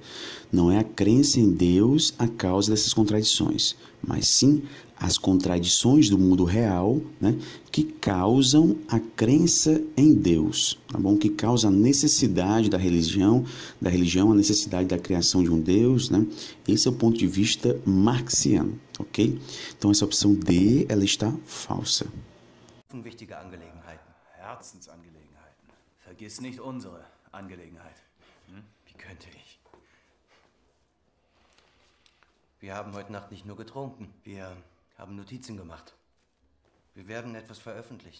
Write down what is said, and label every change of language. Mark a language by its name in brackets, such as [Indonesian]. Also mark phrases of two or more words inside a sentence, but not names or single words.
[Portuguese] Não é a crença em Deus a causa dessas contradições, mas sim as contradições do mundo real, né, que causam a crença em Deus, tá bom? Que causa a necessidade da religião, a necessidade da criação de um Deus, né? Esse é o ponto de vista marxiano, ok? Então essa opção D, ela está falsa. [German] Wichtige Angelegenheiten. Herzensangelegenheiten. Vergiss nicht unsere Angelegenheit. Wie könnte ich? Wir haben heute Nacht nicht nur getrunken. Wir haben Notizen gemacht. Wir werden etwas veröffentlichen.